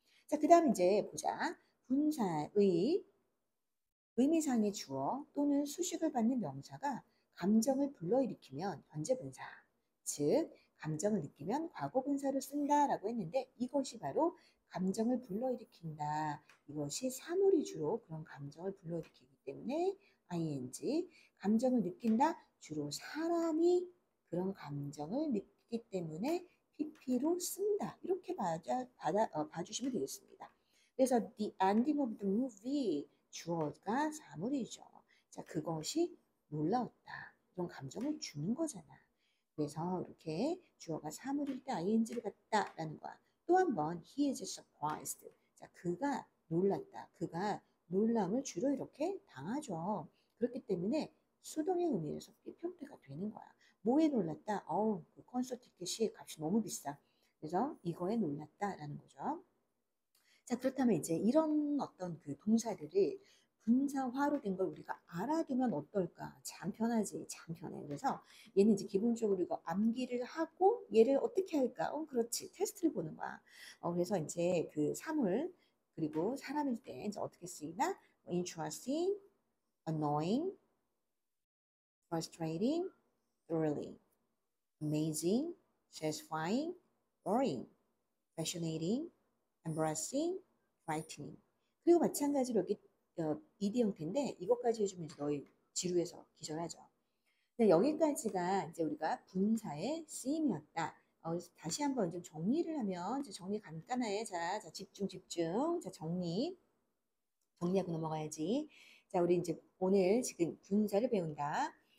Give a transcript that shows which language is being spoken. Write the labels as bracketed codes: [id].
[ko] 자, 그 다음 이제 보자. 분사의 의미상의 주어 또는 수식을 받는 명사가 감정을 불러일으키면 현재분사, 즉 감정을 느끼면 과거분사를 쓴다라고 했는데 이것이 바로 감정을 불러일으킨다. 이것이 사물이 주로 그런 감정을 불러일으키기 때문에 ing, 감정을 느낀다. 주로 사람이 그런 감정을 느끼기 때문에 pp로 쓴다. 이렇게 봐주시면 되겠습니다. 그래서 [en] the ending of the movie [ko] 주어가 사물이죠. 자, 그것이 놀라웠다. 이런 감정을 주는 거잖아. 그래서 이렇게 주어가 사물일 때 ing를 갖다라는 거야. 또 한 번 [en] he is surprised. [ko] 자, 그가 놀랐다. 그가 놀람을 주로 이렇게 당하죠. 그렇기 때문에 수동의 의미에서 표현태가 되는 거야. 뭐에 놀랐다? 그 콘서트 티켓이 값이 너무 비싸. 그래서 이거에 놀랐다라는 거죠. 자, 그렇다면 이제 이런 어떤 그 동사들을 분사화로 된 걸 우리가 알아두면 어떨까? 참 편하지, 참 편해. 그래서 얘는 이제 기본적으로 이거 암기를 하고 얘를 어떻게 할까? 그렇지. 테스트를 보는 거야. 그래서 이제 그 사물 그리고 사람일 때 이제 어떻게 쓰이나? [en] interesting, annoying, frustrating, thrilling, amazing, satisfying, boring, fascinating, embarrassing, frightening. [ko] 그리고 마찬가지로 여기 ed 형태인데 이것까지 해주면 이제 너희 지루해서 기절하죠. 네, 여기까지가 이제 우리가 분사의 쓰임이었다. 다시 한번 좀 정리를 하면 이제 정리 간단해. 자, 집중 집중. 자, 정리하고 넘어가야지. 자, 우리 이제 오늘 지금 분사를 배운다.